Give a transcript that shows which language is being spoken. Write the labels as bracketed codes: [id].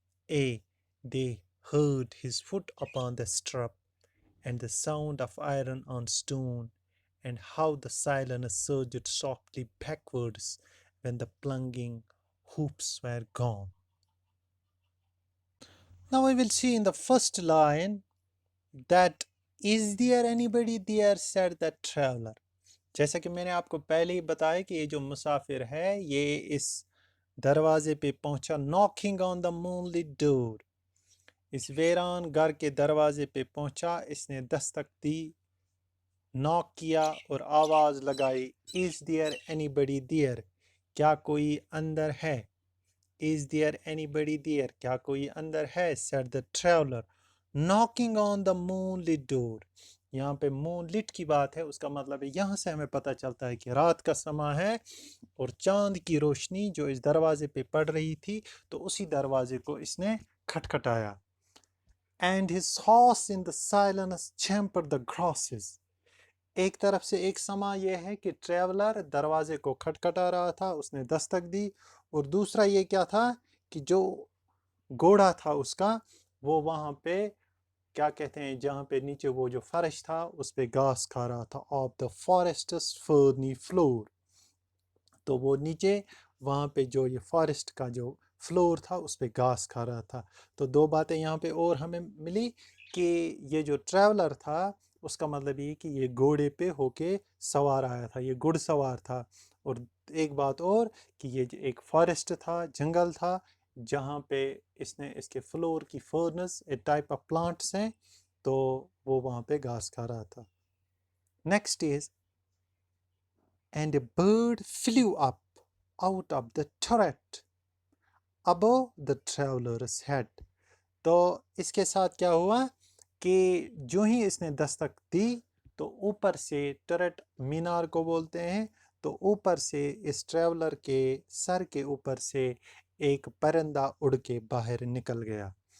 [en] Ay, they heard his foot upon the strap, and the sound of iron on stone, and how the silence surged softly backwards when the plunging hoops were gone. Now we will see in the first line that is there anybody there, said the traveler. [hi] जैसा कि मैंने आपको पहले ही बताया कि ये जो मुसाफिर है ये इस दरवाजे पे पहुंचा, [en] knocking on the moonlit door, [hi] इस वीरान घर के दरवाजे पे पहुंचा, इसने दस्तक दी, नॉक किया और आवाज लगाई, [en] is there anybody there, [hi] क्या कोई अंदर है, इज देयर एनीबडी देयर, क्या कोई अंदर है, [en] said the traveler knocking on the moonlit door. [hi] यहाँ पे moonlit की बात है, उसका मतलब है यहाँ से हमें पता चलता है कि रात का समय है और चांद की रोशनी जो इस दरवाजे पे पड़ रही थी, तो उसी दरवाजे को इसने खटखटाया. [en] And his horse in the silence champered the grasses. [hi] एक तरफ से एक समा यह है कि ट्रैवलर दरवाजे को खटखटा रहा था, उसने दस्तक दी, और दूसरा ये क्या था कि जो घोड़ा था उसका वो वहाँ पे क्या कहते हैं, जहाँ पे नीचे वो जो फर्श था उस पे घास खा रहा था, [en] Of the forests ferny floor. [hi] तो वो नीचे वहाँ पे जो ये फॉरेस्ट का जो फ्लोर था उस पे घास खा रहा था. तो दो बातें यहाँ पे और हमें मिली कि ये जो ट्रैवलर था उसका मतलब ये कि ये घोड़े पे होके सवार आया था, ये घुड़सवार था. और एक बात और कि ये एक फॉरेस्ट था, जंगल था, जहाँ पे इसने इसके फ्लोर की [en] ferns a type of plants [hi] हैं, तो वो वहाँ पे घास खा रहा था. Next is [en] and a bird flew up out of the turret above the traveler's head. [hi] तो इसके साथ क्या हुआ कि जो ही इसने दस्तक दी तो ऊपर से, टरेट मीनार को बोलते हैं, तो ऊपर से इस ट्रैवलर के सर के ऊपर से एक परिंदा उड़ के बाहर निकल गया.